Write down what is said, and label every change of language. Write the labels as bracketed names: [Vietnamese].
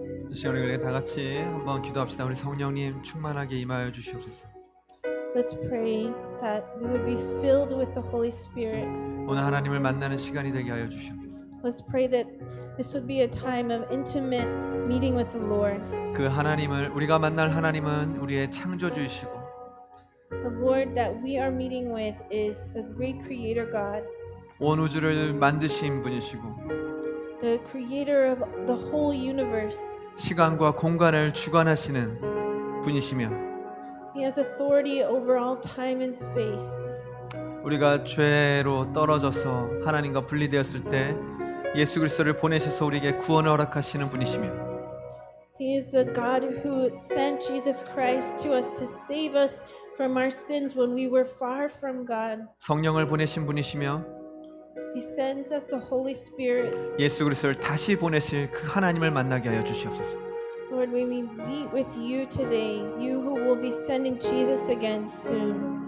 [Korean] 이 시간에 우리 다 같이 한번 기도합시다. 우리 성령님 충만하게 임하여 주시옵소서. [English] Let's pray that we would be filled with the Holy Spirit. [Korean] 오늘 하나님을 만나는 시간이 되게 하여 주시옵소서. [English] Let's pray that this would be a time of intimate meeting with the Lord. [Korean] 그 하나님을 우리가 만날 하나님은 우리의 창조주이시고 [English] The Lord that we are meeting with is the great creator God, [Korean] 온 우주를 만드신 분이시고 [English] the creator of the whole universe. [Korean] 시간과 공간을 주관하시는 분이시며 [English] He has authority over all time and space. [Korean] 우리가 죄로 떨어져서 하나님과 분리되었을 때 예수 그리스도를 보내셔서 우리에게 구원을 허락하시는 분이시며 [English] He is the God who sent Jesus Christ to us to save us from our sins when we were far from God. [Korean] 성령을 보내신 분이시며 [English] He sends us the Holy Spirit. [Korean] 예수 그리스도를 다시 보내실 그 하나님을 만나게 하여 주시옵소서. [English] Lord, may we meet with you today, you who will be sending Jesus again soon.